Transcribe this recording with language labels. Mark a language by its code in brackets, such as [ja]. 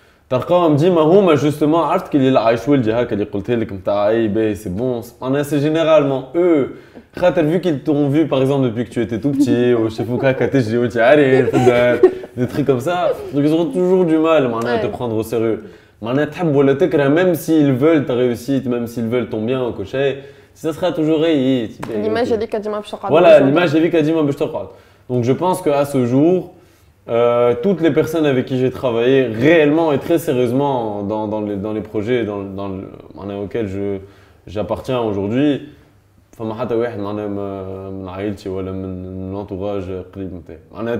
[ar] تلقاهم ديما هما [fr] justement [ar] عرفت كي اللي عايشوا لي هكا اللي قلت لك نتاع اي باهي سي بون [fr] c'est généralement eux خاطر vu qu'ils t'ont vu par exemple depuis que tu étais tout petit ou [ar] شافوك هكا تجري وانت عارف [fr] des trucs comme ça, donc ils auront toujours du mal à te prendre au sérieux. [ar] تحب ولا تكره, [fr] même s'ils veulent ta réussite, même s'ils veulent ton bien au cocher, ça sera toujours [ar] l'image هذيك ديما باش تقعد. Voilà, l'image هذيك ديما باش تقعد. [fr] Donc je pense qu'à ce jour, toutes les personnes avec qui j'ai travaillé réellement et très sérieusement dans les projets auxquels j'appartiens aujourd'hui, [ar] فما حتى واحد من عائلتي ولا من [fr] l'entourage [ar] قريب نتاعي.